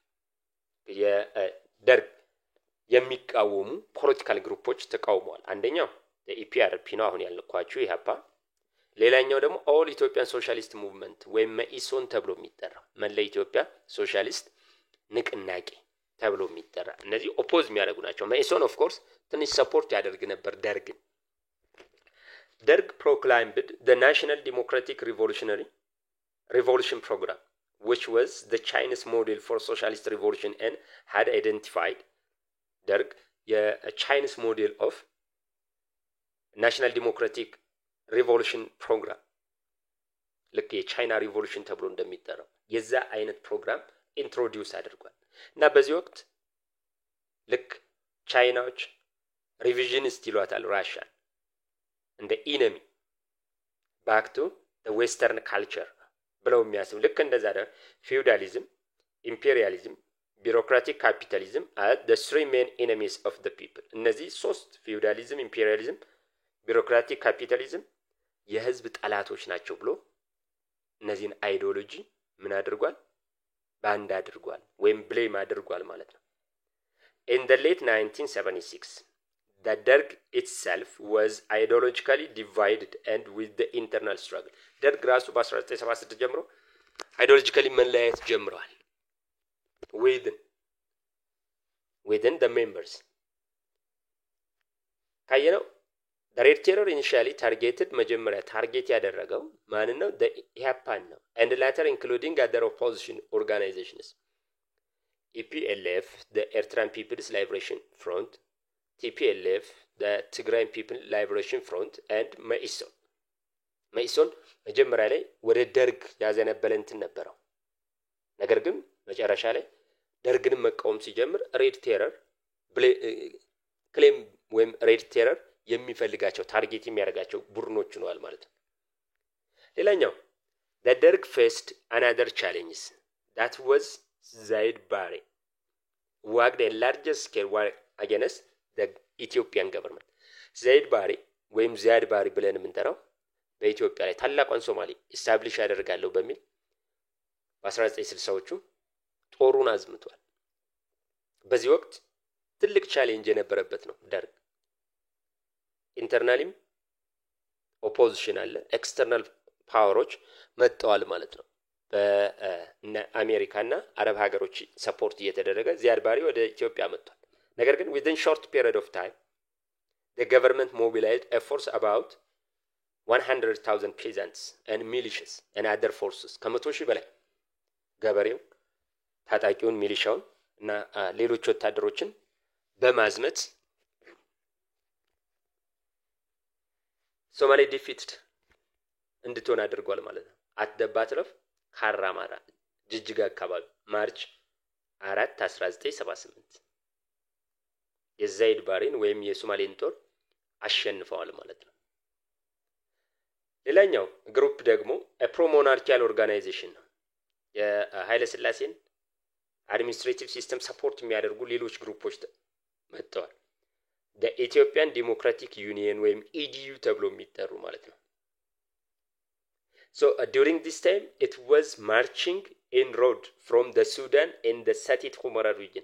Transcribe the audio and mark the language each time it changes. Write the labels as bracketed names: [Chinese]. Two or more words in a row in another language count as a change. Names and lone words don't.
[Amharic] የደርግ የሚቃወሙ [English] political groups [Amharic] ተቃውመዋል። አንደኛው የኢፒአርፒ ነው አሁን ያልኳችሁ ኢሃፓ፣ ሌላኛው ደግሞ ኦል ኢትዮጵያን ሶሻሊስት ሙቭመንት ወይም መኢሶን ተብሎ የሚጠራ መላ ኢትዮጵያ ሶሻሊስት ንቅናቄ ተብሎ የሚጠራ እነዚህ ኦፖዝ የሚያደርጉ ናቸው። መኢሶን [English] of course [Amharic] ትንሽ ሰፖርት ያደርግ ነበር ደርግን። ደርግ [English] proclaimed the National Democratic Revolution Program, which was the Chinese model for socialist revolution and had identified [Amharic] ደርግ የቻይኒስ [English] model of National Democratic Revolution program [Amharic] ልክ የቻይና ሪቮሉሽን ተብሎ እንደሚጠራው የዛ አይነት ፕሮግራም ኢንትሮዲዩስ አድርጓል። እና በዚህ ወቅት ልክ ቻይናዎች ሪቪዥኒስት ይሏታል ራሽያን እንደ [English] enemy back to the Western culture [Amharic] ብለው የሚያስቡ ልክ እንደዛ ደግሞ [English] feudalism, imperialism, bureaucratic capitalism are the three main enemies of the people። [Amharic] እነዚህ ሶስት [English] feudalism, imperialism, bureaucratic capitalism [Amharic] የህዝብ ጠላቶች ናቸው ብሎ እነዚህን አይዲዮሎጂ ምን አድርጓል? ባንድ አድርጓል ወይም ብሌም አድርጓል ማለት ነው። [English] In the late 1976 the Derg itself was ideologically divided and with the internal struggle [Amharic] ደርግ ራሱ በ1976 ጀምሮ አይዲዮሎጂካሊ መለያየት ጀምሯል። [English] within the members ካየነው the Red Terror initially targeted [Amharic] መጀመሪያ ታርጌት ያደረገው ማንን ነው? [English] the [Amharic] ኢሃፓን ነው [English] and later including other opposition organizations EPLF the Eritrean People's Liberation Front, TPLF the Tigray People's Liberation Front and [Amharic] መኢሶን መጀመሪያ ላይ ወደ ደርግ ያዘነበለ እንትን ነበረው። ነገር ግን መጨረሻ ላይ ደርግን መቃወም ሲጀምር ሬድ ቴረር ክሌም ወይም ሬድ ቴረር የሚፈልጋቸው ታርጌት የሚያደርጋቸው ቡድኖች ሆነዋል ማለት ነው። ሌላኛው [English] the Derg faced another challenge that was Zaid Barre waged a larger scale war against the Ethiopian government። [Amharic] ዛይድ ባሬ ወይም ዚያድ ባሬ ብለን የምንጠራው በኢትዮጵያ ላይ ታላቋን ሶማሌ ኢስታብሊሽ ያደርጋለሁ በሚል በ1960ዎቹ ጦሩን አዝምቷል። በዚህ ወቅት ትልቅ ቻሌንጅ የነበረበት ነው ደርግ። ኢንተርናሊም ኦፖዚሽን አለ፣ [English] external powers [Amharic] መጥተዋል ማለት ነው። በአሜሪካና አረብ ሀገሮች ሰፖርት እየተደረገ ዚያድ ባሬ ወደ ኢትዮጵያ መጥቷል። ነገር ግን [English] within short period of time the government mobilized a force about 100,000 peasants and militias and other forces [Amharic] ከ100,000 በላይ ገበሬው ታጣቂውን ሚሊሻውን እና ሌሎች ወታደሮችን በማዝመት ሶማሌ ዲፊትድ እንድትሆን አድርጓል ማለት ነው። [English] at the battle of [Amharic] ካራማራ ጅጅጋ አካባቢ ማርች 4 1978 የዛይድ ባሬን ወይም የሶማሌን ጦር አሸንፈዋል ማለት ነው። ሌላኛው ግሩፕ ደግሞ [English] promonarchial organization [Amharic] ነው። የኃይለ ሥላሴን [English] administrative system [Amharic] ሰፖርት የሚያደርጉ ሌሎች ግሩፖች መጥተዋል። ኢትዮጵያን ዲሞክራቲክ ዩኒየን ወይም ኢዲዩ ተብሎ የሚጠሩ ማለት ነው። [English] So during this time it was marching in road from the Sudan in the Satit Humara region.